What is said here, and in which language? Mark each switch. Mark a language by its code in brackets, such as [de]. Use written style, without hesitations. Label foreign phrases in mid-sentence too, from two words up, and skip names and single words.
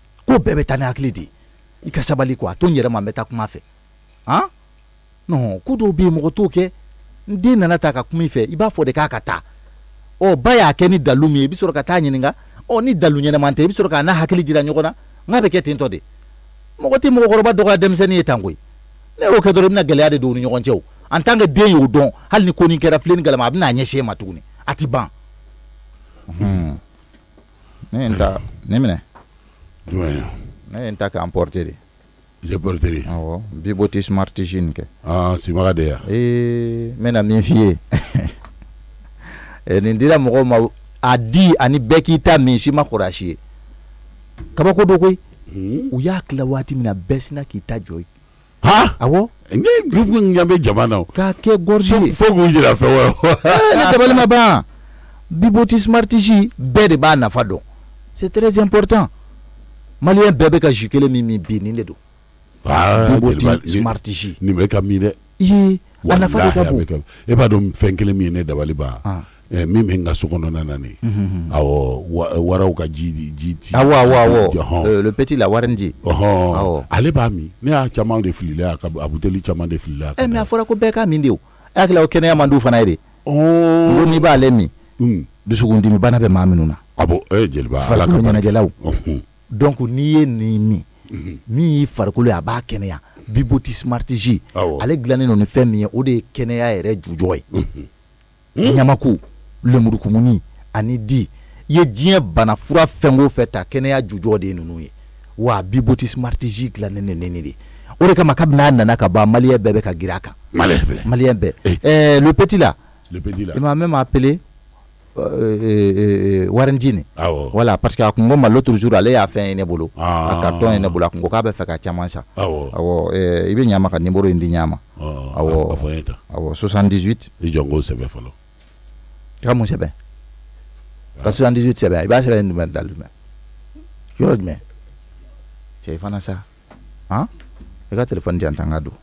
[bm] o ko bɛɛ bɛ taa ni hakili de i ka sabali quoi to n yɛrɛ ma n bɛ taa kuma fɛ non ko dɔw bɛ yen mɔgɔ t'o kɛ n den nana ta ka kuma i fɛ i b'a fɔ de k'a ka taa ba y'a kɛ ni dalu min ye i bɛ sɔrɔ ka taa ɲininka ni dalu ɲɛnɛman tɛ i bɛ sɔrɔ k'a n'a hakili jira ɲɔgɔn na n k'a bɛ kɛ ten tɔ de mɔgɔ tɛ mɔgɔkɔrɔba dɔgɔya denmisɛnnin ye tan koyi ne y'o kɛ dɔrɔn i bɛna gɛlɛya de don u ni ɲɔgɔn cɛ o [fr] en tant que [bm] den y'o dɔn hali ni ko nin kɛra filɛ ni galama a bɛna ɲɛsin e ma tuguni a ti ban ne ye n ta ne minɛ ne ye n ta k'an porter de [fr] j'ai porté de [bm] awɔ Biboti Smart Jean kɛ simaga de ya n bɛna min f'i ye nin dira mɔgɔw ma a di ani bɛɛ k'i ta min si ma kɔrɔ a si ye kabako do koyi u y'a tila waati min na bɛɛ sina k'i ta jɔ ye awɔ ne groupe ɲɛ bɛ jama na k'a kɛ gorge ye fo k'u jira fɛn wɛrɛ ne dabali ma ban Biboti Smart Jean bɛɛ de b'a nafa dɔn [fr] c'est très important [bm] maliyɛn bɛɛ bɛ ka jus kelen min bi nin de don Biboti Smart Jean nin bɛ ka min dɛ a nafa de ka bon e b'a dɔn fɛn kelen min ye ne dabali ban min bɛ n ka so kɔnɔna na nin awɔ waraw ka ji ti awɔ le petit la warinji ale b'a min ne y'a caman de filila a buteli caman de filila mais a fɔra ko bɛɛ k'a min de o e hakili la o kɛnɛya man di fana ye de ko n'i b'ale min dusukundimi bana bɛ maa minnu na jeliba farikolo ɲɛnajɛlaw donc n'i ye nin min y'i farikolo ye a b'a kɛnɛya Biboti Smart Jean ale dilannen don ni fɛn min ye o de ye kɛnɛya yɛrɛ jujɔ ye ɲamaku lemurukumuni ani di i ye diɲɛ bana fura fɛn o fɛn ta kɛnɛya jujɔ de ye ninnu ye wa Biboti Smart Jean dilannen don nin de o de kama kabini a nana ka ban maliyɛn bɛɛ bɛ ka girin a kan maliyɛn bɛɛ [fr] le petit là il m'a même appelé [bm] warinjini voilà [fr] parce que [bm] a kun ko ma [fr] l'autre jour [bm] ale y'a fɛn ye ne bolo a carton ye ne bolo a kun ko k'a bɛ fɛ ka caman san awɔ i bɛ ɲa ma ka numéro in di ɲa ma awɔ 78 i jɔ n k'o sɛbɛn fɔlɔ i ka mun sɛbɛn ka 78 sɛbɛn i b'a sɛbɛn jumɛn da jumɛn yɔrɔ jumɛn cɛ i fana sa i ka téléphone jan tan ka don